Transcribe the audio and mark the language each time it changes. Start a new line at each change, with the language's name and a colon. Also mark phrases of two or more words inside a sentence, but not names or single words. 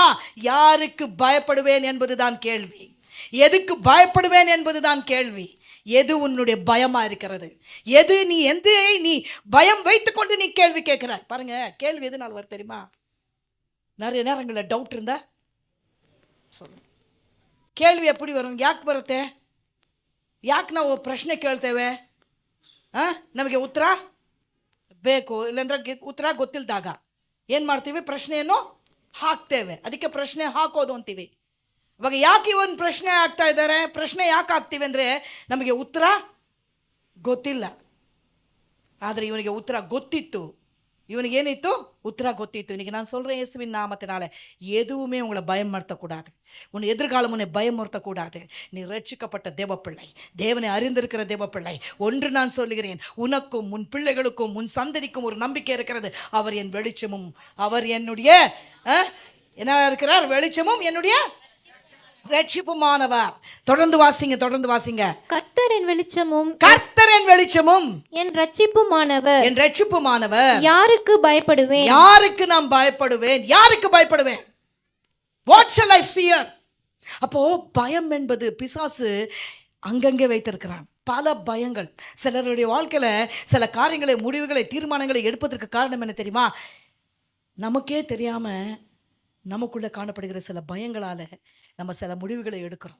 Tamil: யாருக்கு பயப்படுவேன் என்பதுதான் கேள்வி. எதுக்கு பயப்படுவேன் என்பதுதான் கேள்வி. எது உன்னுடைய பயமா இருக்கிறது? எது நீ பயம் வைத்துக்கொண்டு நீ கேள்வி கேட்கிறாய்? பாருங்க, கேள்வி எதுனால வரும் தெரியுமா? நிறைய நேரங்களில் டவுட் இருந்தா சொல்லுங்க. கேள்வி எப்படி வரும்,
Kannada: ಯಾಕೆ ಬರುತ್ತೆ? ಯಾಕೆ ನಾವು ಪ್ರಶ್ನೆ ಕೇಳ್ತೇವೆ? ನಮಗೆ ಉತ್ತರ ಬೇಕು, ಇಲ್ಲಾಂದ್ರೆ ಉತ್ತರ ಗೊತ್ತಿಲ್ಲದಾಗ ಏನು ಮಾಡ್ತೀವಿ, ಪ್ರಶ್ನೆಯನ್ನು ಹಾಕ್ತೇವೆ. ಅದಕ್ಕೆ ಪ್ರಶ್ನೆ ಹಾಕೋದು ಅಂತೀವಿ. ಇವಾಗ ಯಾಕೆ ಇವನ್ ಪ್ರಶ್ನೆ ಹಾಕ್ತಾ ಇದ್ದಾರೆ? ಪ್ರಶ್ನೆ ಯಾಕೆ ಹಾಕ್ತೀವಿ ಅಂದರೆ ನಮಗೆ ಉತ್ತರ ಗೊತ್ತಿಲ್ಲ. ಆದರೆ ಇವನಿಗೆ ಉತ್ತರ ಗೊತ್ತಿತ್ತು. இவனுக்கு ஏனித்து உத்தரா கொத்தித்து.
Tamil: இன்னைக்கு நான் சொல்கிறேன், இயேசுவின் நாமத்தினால எதுவுமே உங்களை பயம் மறுத்தக்கூடாது. உன் எதிர்காலம் உன்னை பயம் மறுத்தக்கூடாது. நீ ரட்சிக்கப்பட்ட தேவப்பிள்ளை, தேவனை அறிந்திருக்கிற தேவப்பிள்ளை. ஒன்று நான் சொல்லுகிறேன், உனக்கும் உன் பிள்ளைகளுக்கும் உன் சந்ததிக்கும் ஒரு நம்பிக்கை இருக்கிறது. அவர் என் வெளிச்சமும், அவர் என்னுடைய என்ன இருக்கிறார்? வெளிச்சமும் என்னுடைய ரட்சிப்புமானவர். தொடர்ந்து வாசிங்க. கர்த்தர் என் வெளிச்சமும், கர்த்தர் என் வெளிச்சமும் என் ரட்சிப்புமானவர், என் ரட்சிப்புமானவர். யாருக்கு பயப்படுவேன்? யாருக்கு நான் பயப்படுவேன்? யாருக்கு பயப்படுவேன்?
English: What shall I fear?
Tamil: அப்போ பயம் என்பது பிசாசு அங்கங்கே வைத்திருக்கிறான். பல பயங்கள் சிலருடைய வாழ்க்கையில சில காரியங்களை, முடிவுகளை, தீர்மானங்களை எடுப்பதற்கு காரணம் என்ன தெரியுமா? நமக்கே தெரியாம நமக்குள்ள காணப்படுகிற சில பயங்களால நம்ம சில முடிவுகளை எடுக்கிறோம்.